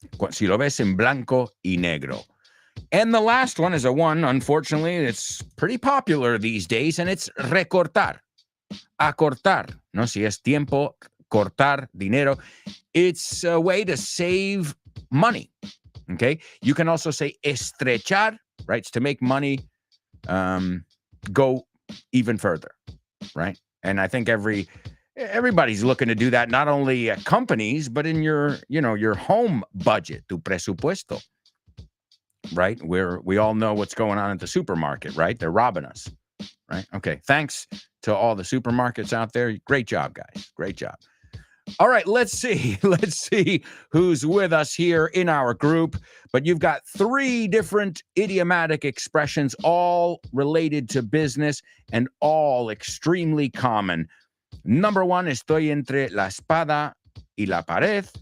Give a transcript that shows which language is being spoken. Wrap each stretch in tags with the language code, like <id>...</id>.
<es>Si lo ves en blanco y negro.</es> <en>And the last one is a one, unfortunately, it's pretty popular these days, and it's recortar.</en> <es>Acortar, ¿no? Si es tiempo, cortar, dinero.</es> <en>It's a way to save money, okay? You can also say estrechar, right? It's to make money go even further, right? And I think everybody's looking to do that, not only at companies, but in your home budget, tu presupuesto, right? Where we all know what's going on at the supermarket, right? They're robbing us, right? Okay, thanks to all the supermarkets out there. Great job, guys. Great job. All right, let's see who's with us here in our group. But you've got 3 different idiomatic expressions, all related to business and all extremely common. Number 1,</en> <es>estoy entre la espada y la pared.</es>